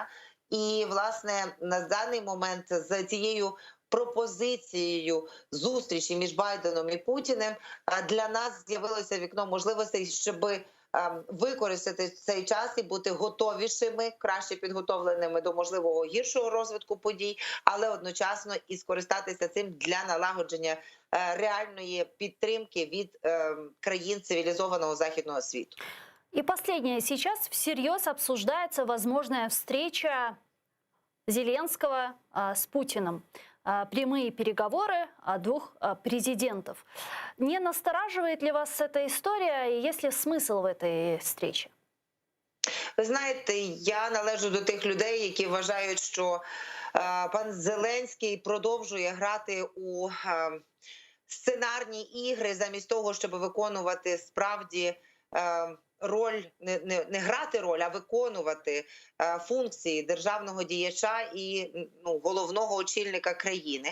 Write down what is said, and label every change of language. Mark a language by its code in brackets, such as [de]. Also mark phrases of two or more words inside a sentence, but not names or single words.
[uk] І, власне, на даний момент з цією пропозицією зустрічі між Байденом і Путіним для нас з'явилося вікно можливостей, щоб використати цей час і бути готовішими, краще підготовленими до можливого гіршого розвитку подій, але одночасно і скористатися цим для налагодження реальної підтримки від країн цивілізованого західного світу. [ru] И последнее. Сейчас всерьез обсуждается возможная встреча Зеленского с Путиным. Прямые переговоры двух президентов. Не настораживает ли вас эта история и есть ли смысл в этой встрече? [uk] Ви знаєте, я належу до тих людей, які вважають, що пан Зеленський продовжує грати у сценарні ігри замість того, щоб виконувати справді роль, не грати роль, а виконувати функції державного діяча і головного очільника країни.